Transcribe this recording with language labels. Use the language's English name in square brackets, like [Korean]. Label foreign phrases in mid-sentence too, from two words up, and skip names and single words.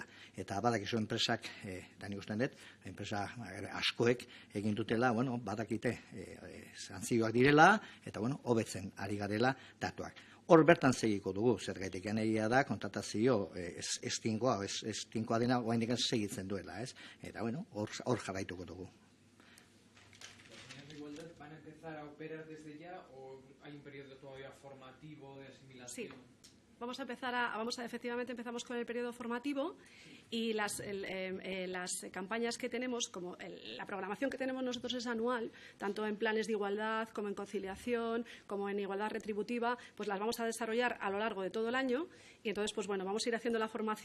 [Basque] Eta badakizu enpresak, da nik usten dut, enpresa askoek egin dutela, badakite santzioak direla, eta hobetzen ari garela datuak. Hor bertan segiko dugu, zergaitik egia da, kontratazio ez tinkoa dena oraindik segitzen duela, ez? Eta hor jarraituko dugu. [Spanish] ¿Van a empezar a operar desde ya o hay un periodo todavía formativo de asimilación? Sí, efectivamente empezamos con el periodo formativo y las campañas que tenemos, como la programación que tenemos nosotros es anual, tanto en planes de igualdad como en conciliación, como en igualdad retributiva, pues las vamos a desarrollar a lo largo de todo el año y entonces vamos a ir haciendo la formación.